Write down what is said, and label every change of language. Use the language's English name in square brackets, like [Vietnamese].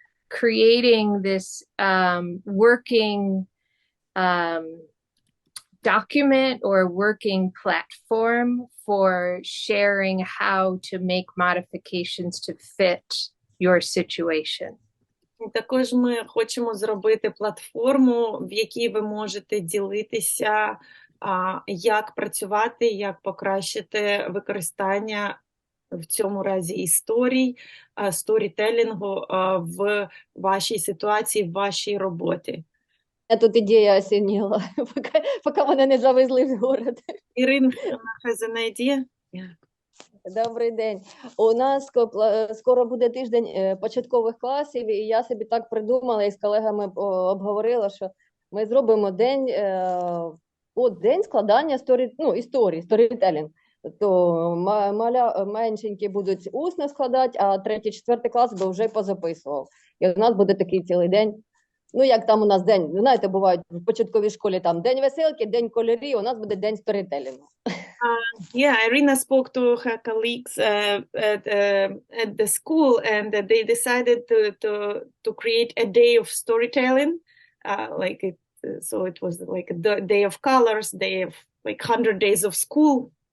[English] Creating this working document or working platform for sharing how to make modifications to fit your situation. [Ukrainian] Також ми хочемо зробити платформу, в якій ви можете ділитися, як працювати, як покращити використання в цьому разі історій, сторітелінгу в вашій ситуації, в вашій роботі. Я тут ідея осеніла, поки мене не завезли в город. [English] Ірина, has an idea? [Ukrainian] Добрий день. У нас скоро буде тиждень початкових класів, і я собі так придумала і з колегами обговорила, що ми зробимо день складання історій, сторітелінг. То меншенькі будуть усно складати, а 3-4 клас би вже позаписував. І у нас буде такий цілий день. Ну, як там у нас день, знаєте, бувають в початковій школі там день веселки, день кольорів, у нас буде день сторітелінгу. [English] Yeah, Irina spoke to her colleagues at the school, and they decided to create a day of storytelling, so it was like a day of colors, day of like 100 days of school.